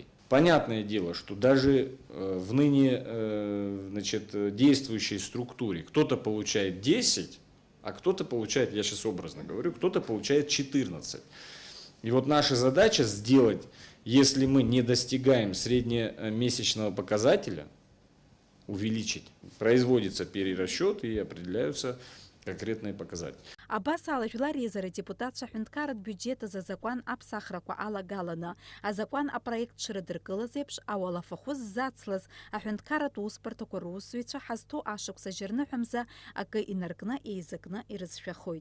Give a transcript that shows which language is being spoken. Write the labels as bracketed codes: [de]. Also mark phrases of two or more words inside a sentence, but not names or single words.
[ru] Понятное дело, что даже в ныне действующей структуре кто-то получает 10, а кто-то получает, я сейчас образно говорю, кто-то получает 14. И вот наша задача сделать, если мы не достигаем среднемесячного показателя, увеличить. Производится перерасчет и определяются конкретные показатели. [ab] Абас ала Жәлар Еизара депутатцәа аҳәынҭқарратә биуџьет азы азакәан аԥсахрақәа алагаланы, азакәан апроект шрыдыркылаз еиԥш ауалафахәы ззацлаз аҳәынҭқарратә усбарҭақәа русзуҩцәа ҳазҭоу ашықәс ажьырныҳәамза акы инаркны еизакны ирызшәахоит.